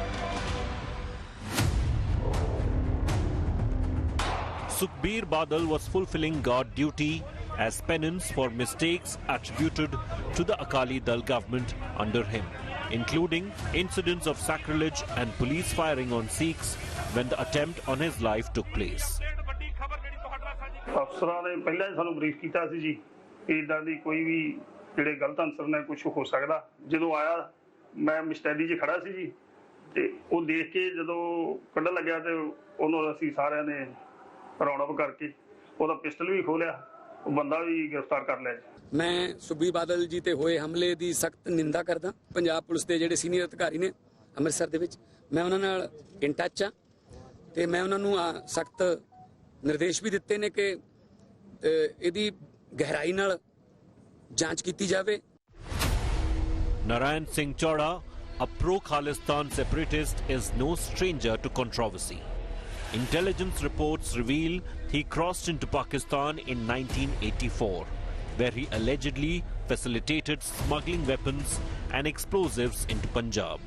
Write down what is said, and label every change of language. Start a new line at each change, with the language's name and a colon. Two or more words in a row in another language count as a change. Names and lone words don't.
English: Sukhbir Badal was fulfilling guard duty as penance for mistakes attributed to the Akali Dal government under him, including incidents of sacrilege and police firing on Sikhs when the attempt on his life took place.
Punjabi: ਅਫਸਰਾਂ ਨੇ ਪਹਿਲਾਂ ਹੀ ਸਾਨੂੰ ਬਰੀਫ ਕੀਤਾ ਸੀ ਜੀ ਇਦਾਂ ਦੀ ਕੋਈ ਵੀ ਜਿਹੜੇ ਗਲਤ ਅਨਸਰ ਨੇ ਕੁਝ ਹੋ ਸਕਦਾ। ਜਦੋਂ ਆਇਆ ਮੈਂ ਮਿਸਟੈਡੀ 'ਚ ਖੜਾ ਸੀ ਜੀ ਤੇ ਉਹ ਦੇਖ ਕੇ ਜਦੋਂ ਕੱਢਣ ਲੱਗਿਆ ਤੇ ਉਹਨੂੰ ਅਸੀਂ ਸਾਰਿਆਂ ਨੇ ਰੌਣਕ ਕਰਕੇ ਉਹਦਾ ਪਿਸਟਲ ਵੀ ਖੋਲਿਆ, ਉਹ ਬੰਦਾ ਵੀ ਗ੍ਰਿਫਤਾਰ ਕਰ ਲਿਆ। ਮੈਂ ਸੁਖਬੀਰ ਬਾਦਲ ਜੀ ਤੇ ਹੋਏ ਹਮਲੇ ਕੀ ਸਖ਼ਤ ਨਿੰਦਾ ਕਰਦਾ। ਪੰਜਾਬ ਪੁਲਿਸ ਕੇ ਜਿਹੜੇ ਸੀਨੀਅਰ ਅਧਿਕਾਰੀ ਨੇ ਅੰਮ੍ਰਿਤਸਰ ਦੇ ਵਿੱਚ ਮੈਂ ਉਹਨਾਂ ਨਾਲ
English: in touch
Punjabi: ਹਾਂ ਤੇ ਮੈਂ ਉਹਨਾਂ ਨੂੰ ਸਖ਼ਤ ਨਿਰਦੇਸ਼ ਭੀ ਦਿੱਤੇ ਨੇ ਕਿ ਇਹਦੀ ਗਹਿਰਾਈ ਨਾਲ ਜਾਂਚ ਕੀਤੀ ਜਾਵੇ।
English: Narayan Singh Chora, a pro-Khalistan separatist, is no stranger to controversy. Intelligence reports reveal he crossed into Pakistan in 1984. Where he allegedly facilitated smuggling weapons and explosives into Punjab.